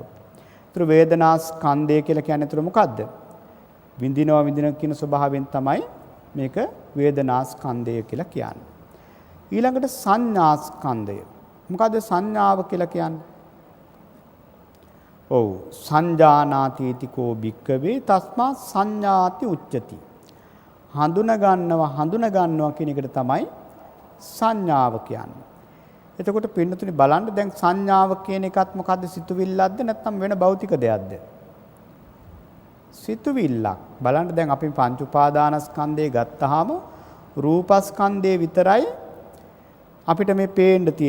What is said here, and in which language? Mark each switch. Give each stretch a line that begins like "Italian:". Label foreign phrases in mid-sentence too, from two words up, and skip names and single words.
Sinhala: ඒතර වේදනා ස්කන්ධය කියලා කියන්නේ ඒතර මොකද්ද? විඳින කියන ස්වභාවයෙන් තමයි මේක වේදනා ස්කන්ධය කියලා කියන්නේ. ඊළඟට සංඥා ස්කන්ධය. මොකද්ද සංඥාව කියලා කියන්නේ?
Pali: ඔව් සංජානාති කෝ භික්කවේ තස්මා සංඥාති උච්චති.
Sinhala: හඳුන ගන්නවා කියන එකට තමයි සංඥාව කියන්නේ. එතකොට පින්නතුනි බලන්න දැන් සංඥාව කියන එකත් මොකද්ද? සිතුවිල්ලක්ද නැත්නම් වෙන භෞතික දෙයක්ද? සිතුවිල්ලක්. බලන්න දැන් අපි පංච උපාදානස්කන්ධය ගත්තාම රූපස්කන්ධය විතරයි අපිට මේ පේන්න තියෙන.